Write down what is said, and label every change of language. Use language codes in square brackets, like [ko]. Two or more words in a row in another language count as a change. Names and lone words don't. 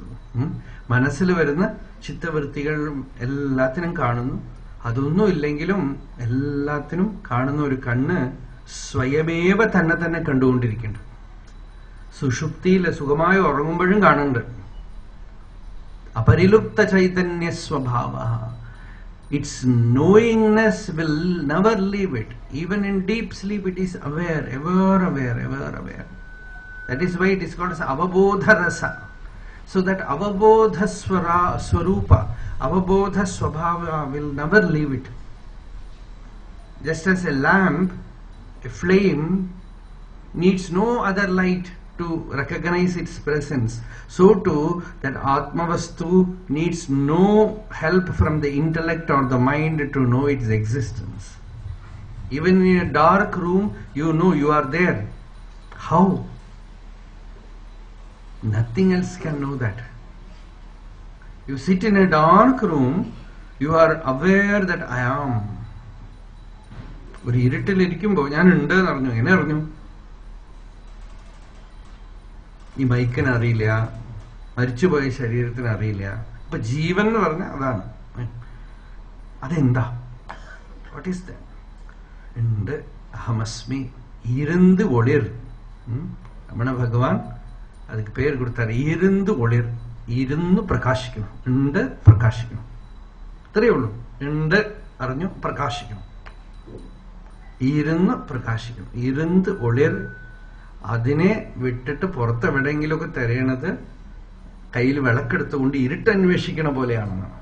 [ml] മനസ്സിൽ വരുന്ന ചിത്തവൃത്തികൾ എല്ലാത്തിനും കാണുന്നു. അതൊന്നും ഇല്ലെങ്കിലും എല്ലാത്തിനും കാണുന്ന ഒരു കണ്ണ് സ്വയമേവ തന്നെ തന്നെ കണ്ടുകൊണ്ടിരിക്കുന്നുണ്ട്. സുഷുപ്തിയിൽ സുഖമായി ഉറങ്ങുമ്പോഴും കാണുന്നുണ്ട്. [sa] अपरिलुप्त चैतन्य स्वभाव. [en] Its knowingness will never leave it. Even in deep sleep it is aware, ever aware, ever aware. That is why it is called as [sa] अवबोध रस. [en] So that [sa] अवबोध स्वरूप, अवबोध स्वभाव [en] will never leave it. Just as a lamp, a flame needs no other light to recognize its presence, so too that Atmavastu needs no help from the intellect or the mind to know its existence. Even in a dark room, you know you are there. How? Nothing else can know that. You sit in a dark room, you are aware that I am. [ml] ഒരു ഇരുട്ടിലിരിക്കുമ്പോൾ ഞാൻ ഉണ്ട് എന്നറിഞ്ഞു. എങ്ങനെ അറിഞ്ഞു? ഈ മൈക്കിന് അറിയില്ല, മരിച്ചുപോയ ശരീരത്തിന് അറിയില്ല. അപ്പൊ ജീവൻ എന്ന് പറഞ്ഞാൽ അതാണ്. അതെന്താ? [en] what is that? [ml] ഉണ്ട്, അഹമസ്മി, ഇരുന്ന് ഒളിർ. [ta] രമണ ഭഗവാൻ அதுக்கு பேர் கொடுத்தாரு, இருந்து ஒளிர். [ml] ഇരുന്ന് പ്രകാശിക്കണം, ഉണ്ട് പ്രകാശിക്കണം. ഇത്രയേ ഉള്ളൂ. ഉണ്ട് അറിഞ്ഞു, പ്രകാശിക്കണം. ഇരുന്ന് പ്രകാശിക്കണം, ഇരുന്ന് ഒളിർ. അതിനെ വിട്ടിട്ട് പുറത്തെവിടെയെങ്കിലുമൊക്കെ തിരയണത് കയ്യിൽ വിളക്കെടുത്തുകൊണ്ട് ഇരുട്ട് അന്വേഷിക്കണ പോലെയാണെന്നാണ്.